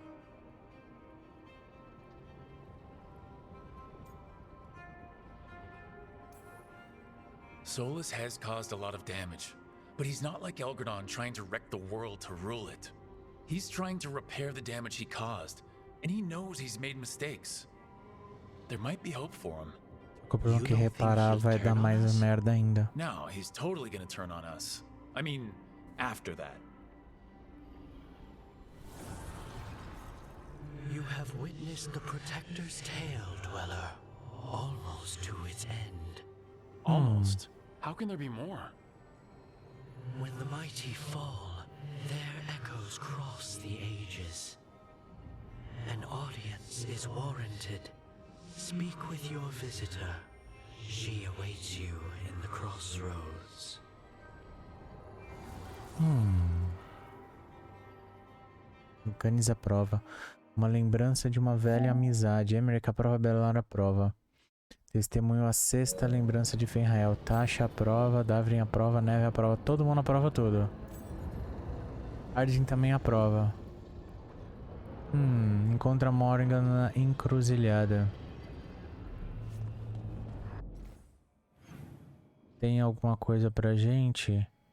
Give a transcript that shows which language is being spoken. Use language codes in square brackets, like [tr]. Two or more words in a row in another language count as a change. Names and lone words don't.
[en] Solus has caused a lot of damage, but he's not like Elgernon trying to wreck the world to rule it. He's trying to repair the damage he caused, and he knows he's made mistakes. There might be hope for him. [pt] O problema que reparar vai dar mais merda ainda. [en] No, he's totally gonna turn on us. I mean, after that. You have witnessed the Protector's tale, Dweller, almost to its end. Almost? How can there be more? When the mighty fall, their echoes cross the ages. An audience is warranted. Speak with your visitor. She awaits you in the crossroads. [pt] Organiza a prova. Uma lembrança de uma velha amizade. Emmerich aprova, Belar aprova. Testemunho a sexta lembrança de Fenrael. Tasha aprova, Davrin aprova, Neve aprova. Todo mundo aprova tudo. Arden também aprova. Encontra Morgan na encruzilhada. Tem alguma coisa pra gente?